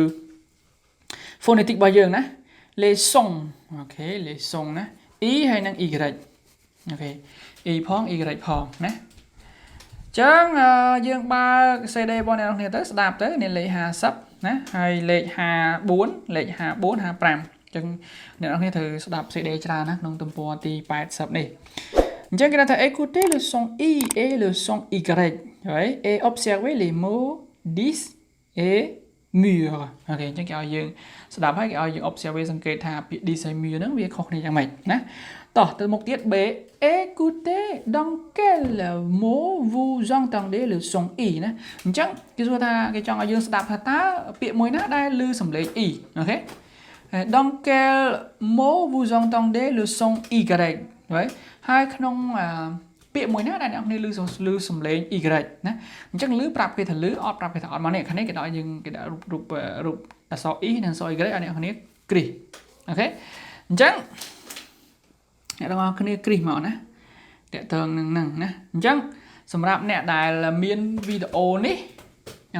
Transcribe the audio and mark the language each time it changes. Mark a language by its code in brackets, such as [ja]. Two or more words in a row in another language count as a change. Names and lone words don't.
[km] phonetic របស់យើងណា leçons អូខេ leçons ណា e ហើយនិង y អូខេ e ផង y ផងណាចឹងយើងបើក CD របស់អ្នកនរគ្នាទៅស្ដាប់ទៅនេះលេខ50ណាហើយលេខ 54លេខ54 55ចឹងអ្នកនរគ្នាត្រូវស្ដាប់ CD ច្រើនណាក្នុងទំព័រទី80នេះអញ្ចឹងគេថា [fr] écoutez le son i et le son y oui et observez les mots dis et mur [km] អូខេអញ្ចឹងគេឲ្យយើងស្ដាប់ហើយគេឲ្យយើង observe សង្កេតថាពាក្យ dis ហើយ mur ហ្នឹងវាខុសគ្នាយ៉ាងម៉េចណាតោះទៅមុខទៀត [fr] b écoutez dans quel mot vous entendez le son [km] i ណាអញ្ចឹងគេសួរថាគេចង់ឲ្យយើងស្ដាប់ថាតើពាក្យមួយណាដែលឮសំឡេង i អូខេ [fr] dans quel mot vous entendez le son y [km] ហើយក្នុងពាក្យមួយណាដែលអ្នកគ្នាឮសំឡេង y ណាអញ្ចឹងឮប្រាប់គេថាឮអត់ប្រាប់គេថាអត់មកនេះខាងនេះគេ ដាក់យើងគេដាក់រូបអក្សរ y និងអក្សរ y ឲ្យអ្នកគ្នាគ្រីសអូខេអញ្ចឹងអ្នកទាំងអស់គ្នាគ្រីសមកណាតើតើនឹងហ្នឹងណាអញ្ចឹងសម្រាប់អ្នកដែលមានវីដេអូនេះអ្នក